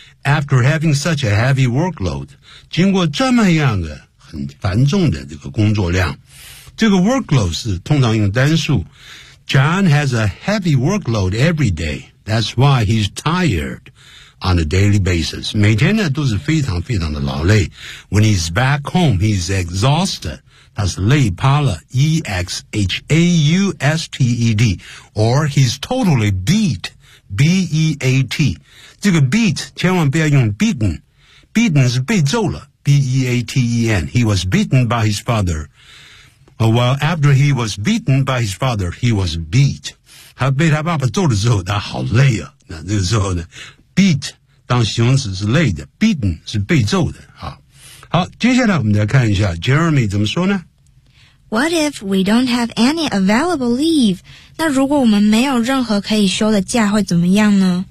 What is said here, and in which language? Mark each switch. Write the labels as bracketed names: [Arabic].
[English] After having such a heavy workload, [Chinese] 经过这么样的很繁重的这个工作量，这个 workload 是通常用单数。 [English] John has a heavy workload every day. That's why he's tired on a daily basis. [Chinese] 每天呢都是非常非常的劳累。 [English] When he's back home, he's exhausted. [Chinese] 他是累趴了 [English] E-X-H-A-U-S-T-E-D. Or he's totally beat, B-E-A-T. [Chinese] 这个 beat 千万不要用 beaten， beaten 是被揍了 B-E-A-T-E-N。 [English] He was beaten by his father. Well, after he was beaten by his father, he was beat. [Chinese] 他被他爸爸揍了之后，他好累啊。那这个时候呢 ，beat 当形容词是累的 ，beaten 是被揍的。好，接下来我们再看一下 Jeremy 怎么说呢 [English] ？What if we don't have any available leave? [Chinese] 那如果我们没有任何可以休的假会怎么样呢